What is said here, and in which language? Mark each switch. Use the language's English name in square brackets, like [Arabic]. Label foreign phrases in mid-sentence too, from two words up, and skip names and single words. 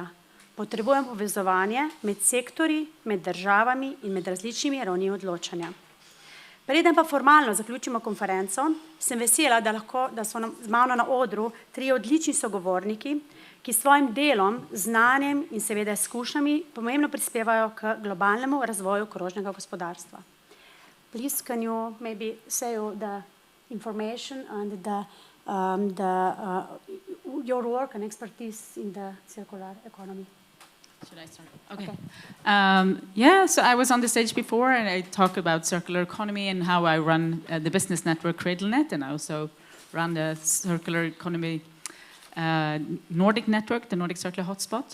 [Slovenian] Potrebujemo povezovanje med sektorji, med državami in med različnimi ravni odločanja. Preden pa formalno zaključimo konferenco, sem vesela, da so z mano na odru 3 odlični sogovorniki, ki s svojim delom, znanjem in seveda izkušnjami pomembno prispevajo k globalnemu razvoju krožnega gospodarstva. [English] Please, can you maybe say the information and your work and expertise in the circular economy? Should I start? Okay. So I was on the stage before and I talked about circular economy and how I run the business network CradleNet, and I also run the circular economy Nordic network, the Nordic Circular Hotspot.